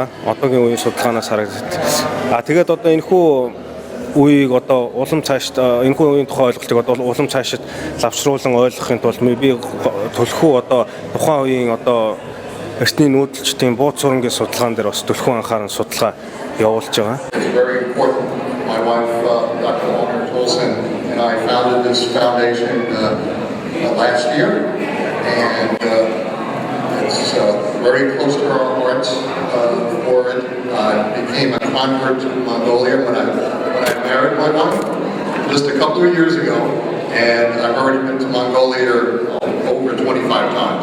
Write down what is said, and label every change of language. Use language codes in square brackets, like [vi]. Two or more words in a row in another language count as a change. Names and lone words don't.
[mn] Одоогийн үеийн судалгаанаас харагдаад. Тэгээд одоо энэхүү үеийг одоо улам цаашд энэхүү үеийн тухай ойлголтыг одоо улам цаашид лавшруулан ойлгохын тулд би төлхөө одоо тухайн үеийн одоо эртний нүүдэлчдийн бууз сурангийн судалгаан дээр бас төлхөө анхааран судалгаа явуулж байгаа. [en] It's very important. My wife, Dr. Olsen, and I founded this foundation last year, and it's very close to our hearts for it. I became a convert to Mongolia when I married my wife just a couple of years ago, and I've already been to Mongolia over 25 times.